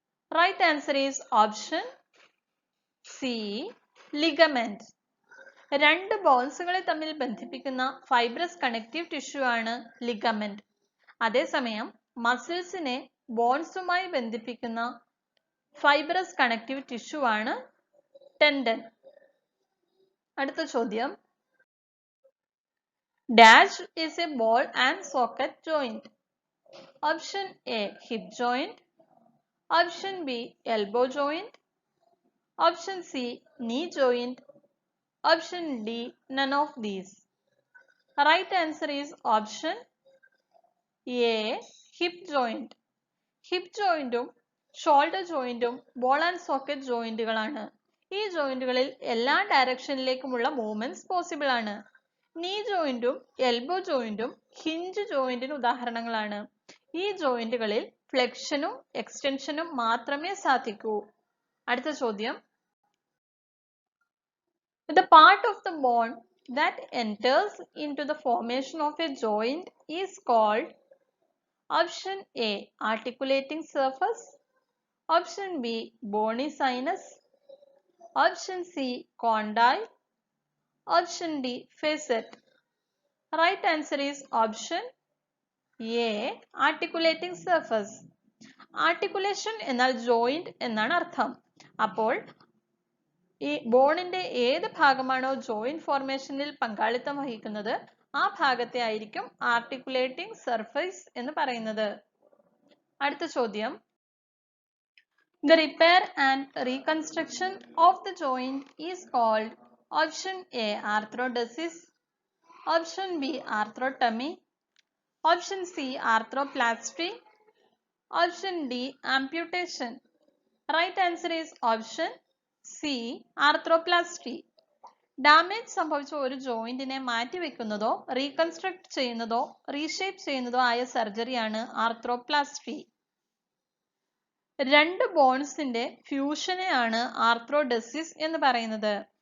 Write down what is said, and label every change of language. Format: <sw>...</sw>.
<en>Right answer is option C ligament.</en> <ml>രണ്ട് ബോൺസുകളെ തമ്മിൽ ബന്ധിപ്പിക്കുന്ന ഫൈബ്രസ് കണക്റ്റീവ് ടിഷ്യൂ ആണ് ലിഗമെന്റ്. അതേസമയം മസിൽസിനെ ബോൺസുമായി ബന്ധിപ്പിക്കുന്ന ഫൈബ്രസ് കണക്റ്റീവ് ടിഷ്യൂ ആണ് ടെൻഡൻ. അടുത്ത ചോദ്യം,</ml> <en>Dash is a ball and socket joint. Option A hip joint, option B elbow joint, option C knee joint, option D none of these. Right answer is option A hip joint.</en> <ml>Hip ജോയിന്റും shoulder ജോയിന്റും ball and socket ജോയിന്റുകളാണ്. ഈ ജോയിന്റുകളിൽ എല്ലാ ഡയറക്ഷനിലേക്കുമുള്ള movements possible ആണ്. നീ ജോയിന്റും elbow ജോയിന്റും hinge ജോയിന്റിന് ഉദാഹരണങ്ങളാണ്. ഈ ജോയിന്റുകളിൽ ഫ്ലെക്ഷനും എക്സ്റ്റൻഷനും മാത്രമേ സാധിക്കൂ. അടുത്ത ചോദ്യം,</ml> <en>the part of the bone that enters into the formation of a joint is called option A articulating surface, option B bony sinus, option C condyle, option D facet. Right answer is option A articulating surface.</en> <ml>Articulation എന്നാൽ joint എന്നാണ് അർത്ഥം. അപ്പോൾ ഈ ബോണിന്റെ ഏത് ഭാഗമാണോ joint ഫോർമേഷനിൽ പങ്കാളിത്തം വഹിക്കുന്നത് ആ ഭാഗത്തെ ആയിരിക്കും ആർട്ടിക്കുലേറ്റിംഗ് സർഫേസ് എന്ന് പറയുന്നത്. അടുത്ത ചോദ്യം,</ml> <en>the repair and reconstruction of the joint is called option A arthrodesis, option B arthrotomy, option C arthroplasty, option D amputation. Right answer is option C arthroplasty.</en> <ml>Damage സംഭവിച്ച ഒരു ജോയിന്റിനെ മാറ്റിവെക്കുന്നതോ റീകൺസ്ട്രക്ട് ചെയ്യുന്നതോ reshape ചെയ്യുന്നതോ ആയ സർജറിയാണ് arthroplasty. രണ്ട് ബോൺസിന്റെ ഫ്യൂഷനെയാണ് arthrodesis എന്ന് പറയുന്നത്.</ml>